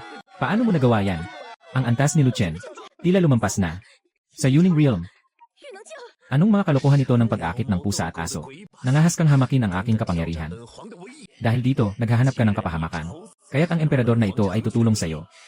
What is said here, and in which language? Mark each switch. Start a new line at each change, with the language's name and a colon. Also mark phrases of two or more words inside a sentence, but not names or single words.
Filipino: Paano mo nagawa yan? Ang antas ni Lu Chen, tila lumampas na. Sa Yuning Realm,
Chinese: 玉能救。
Filipino: anong mga kalokohan ito ng pag-akit ng pusa at aso? Nangahas kang hamakin ang aking kapangyarihan.
Chinese: 本皇的威严，
Filipino: Dahil dito, naghahanap ka ng kapahamakan. Kaya't ang emperador na ito ay tutulong sa'yo.